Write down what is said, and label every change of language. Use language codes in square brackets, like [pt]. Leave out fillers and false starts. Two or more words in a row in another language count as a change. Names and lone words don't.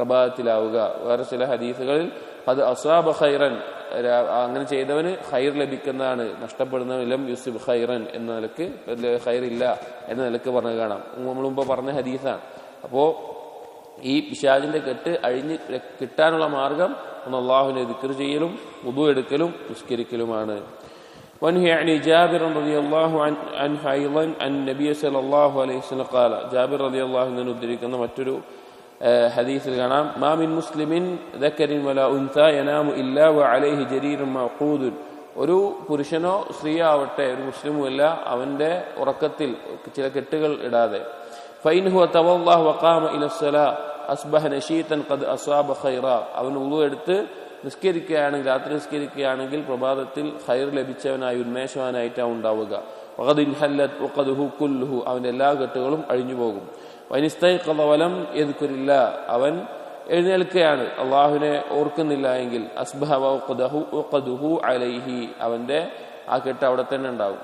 [ml] വേറെ ചില ഹദീസുകളിൽ അത് [ar] أصاب خيرا, [ml] അങ്ങനെ ചെയ്തവന് ഖൈർ ലഭിക്കുന്നതാണ്, നഷ്ടപ്പെടുന്നവൻ [ar] لم يصب خيرا [ml] എന്ന നിലക്ക് ഖൈറില്ല എന്ന നിലക്ക് പറഞ്ഞു കാണാം. നമ്മൾ മുമ്പ് പറഞ്ഞ ഹദീസാണ്. അപ്പോൾ ഈ പിശാചിന്റെ കെട്ട് അഴിഞ്ഞ് കിട്ടാനുള്ള മാർഗം ഒന്ന് അള്ളാഹുവിനെ ദിക്ർ ചെയ്യലും വുദു എടുക്കലും നിസ്കരിക്കലുമാണ്. [ar] وانهي عن جابر رضي الله عنه أيضا عن النبي صلى الله عليه وسلم قال جابر رضي الله عنه ندركنا [ml] മറ്റൊരു ഹദീസിൽ കാണാം [ar] ما من مسلم ذكر ولا أنثى ينام إلا وعليه جرير موقود. [ml] ഒരു പുരുഷനോ സ്ത്രീയോ ആവട്ടെ, ഒരു മുസ്ലിമും അല്ല, അവന്റെ ഉറക്കത്തിൽ ചില കെട്ടുകൾ ഇടാതെ [ar] فإن هو توضأ وقام إلى الصلاة أصبح نشيطا قد أصاب خيرا. [ml] അവൻ വുളു എടുത്ത് നിസ്കരിക്കുകയാണെങ്കിൽ, രാത്രി നിസ്കരിക്കുകയാണെങ്കിൽ പ്രഭാതത്തിൽ ഖൈർ ലഭിച്ചവനായി ഉന്മേഷവാനായിട്ടാണ് ഉണ്ടാവുക. [ar] وقد انحلت عقده كلها, [ml] അവന്റെ എല്ലാ കെട്ടുകളും അഴിഞ്ഞു പോകും. [ar] وإن استيقظ ولم يذكر الله, [ml] അവൻ എഴുന്നേൽക്കുകയാണ്, അള്ളാഹുവിനെ ഓർക്കുന്നില്ല എങ്കിൽ [ar] أصبح وعقده عليه, [ml] അവന്റെ ആ കെട്ട് അവിടെ തന്നെ ഉണ്ടാകും.